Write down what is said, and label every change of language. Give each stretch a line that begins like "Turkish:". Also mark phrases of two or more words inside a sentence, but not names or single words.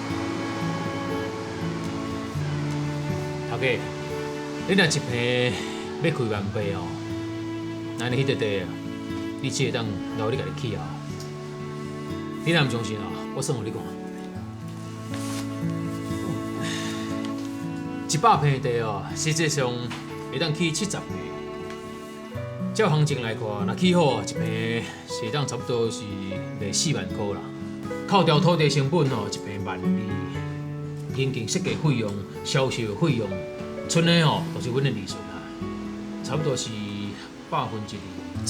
Min Nan Chinese: 头家，你若一平要开1,800哦，那你迄块地，你只会当留你家己起啊。你若毋相信啊，我算互你讲，100平地哦，实际上会当起70平。照行情来看，若起好一平是当差不多是卖4万块啦。扣掉土地成本哦，一平1,200，人件设计费用、销售费用，剩的吼都是阮的利润啊，差不多是20%。